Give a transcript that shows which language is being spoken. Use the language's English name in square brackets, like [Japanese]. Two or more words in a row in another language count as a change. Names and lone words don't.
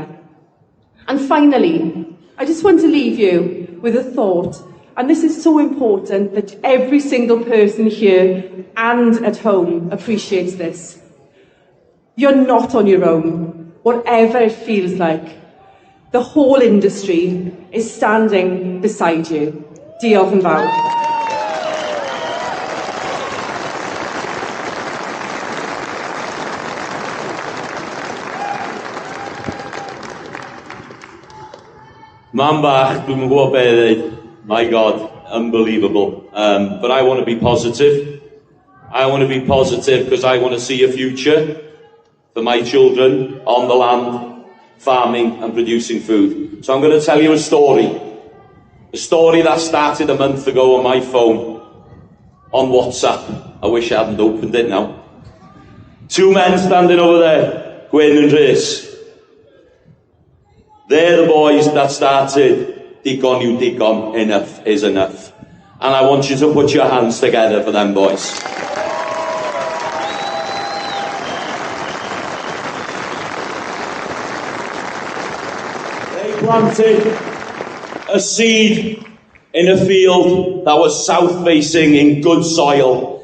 [English] And finally, I just want to leave you with a thought, and this is so important that every single person here and at home appreciates this. You're not on your own, whatever it feels like. The whole industry is standing beside you. [Welsh] Diolch yn fawr. Man bach, dwi'm yn gwybod be i ddweud. [English] My God, unbelievable. But I want to be positive. I want to be positive because I want to see a future for my children on the land, farming and producing food. So I'm going to tell you a story. A story that started a month ago on my phone, on WhatsApp. I wish I hadn't opened it now. Two men standing over there, Gwen and Rhys. They're the boys that started Digon yw digon, enough is enough. And I want you to put your hands together for them boys. They planted a seed in a field that was south-facing in good soil.